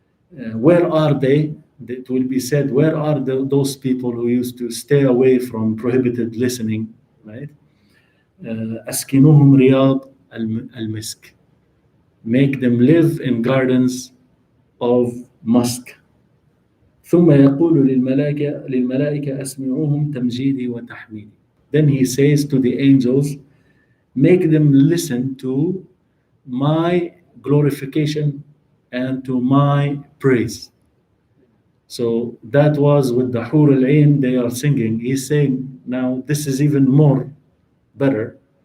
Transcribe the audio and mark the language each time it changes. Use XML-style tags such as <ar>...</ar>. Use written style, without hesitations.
<en>Where are they? It will be said, where are those people who used to stay away from prohibited listening, right?</en> <ar>أسكنوهم رياض المسك.</ar> <en>Make them live in gardens of musk.</en> <ar>ثم يقول للملائكة أسمعوهم تمجيدي وتحميدي.</ar> <en>Then he says to the angels, make them listen to my glorification and to my praise. So that was with the Hur al-Ain, they are singing. He's saying, now this is even more better.</en>